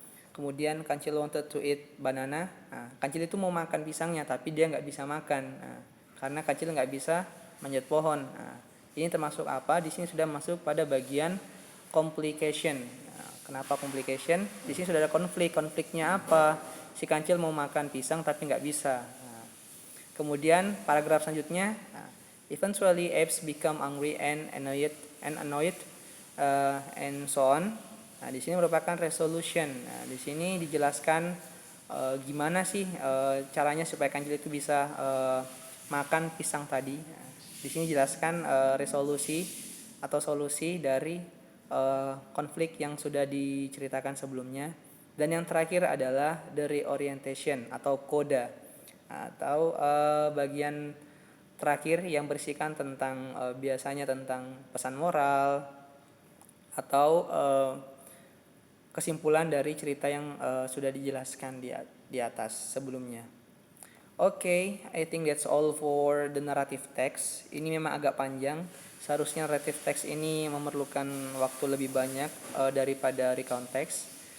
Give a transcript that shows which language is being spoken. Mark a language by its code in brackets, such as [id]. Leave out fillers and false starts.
[id] Kemudian [en] kancil wanted to eat banana. [id] Kancil itu mau makan pisangnya tapi dia nggak bisa makan karena kancil nggak bisa manjat pohon. Ini termasuk apa? Di sini sudah masuk pada bagian complication. Kenapa complication? Di sini sudah ada konflik. Konfliknya apa? Si kancil mau makan pisang tapi nggak bisa. Nah, kemudian paragraf selanjutnya, [en] eventually apes become angry and annoyed and so on. [id] Nah, di sini merupakan resolution. Nah, di sini dijelaskan gimana sih caranya supaya kancil itu bisa makan pisang tadi. Nah, di sini jelaskan resolusi atau solusi dari konflik yang sudah diceritakan sebelumnya. Dan yang terakhir adalah the reorientation atau koda, atau bagian terakhir yang berisikan tentang biasanya tentang pesan moral atau kesimpulan dari cerita yang sudah dijelaskan di atas sebelumnya. [en] Oke, I think that's all for the narrative text. [id] Ini memang agak panjang. Seharusnya narrative text ini memerlukan waktu lebih banyak daripada recount text.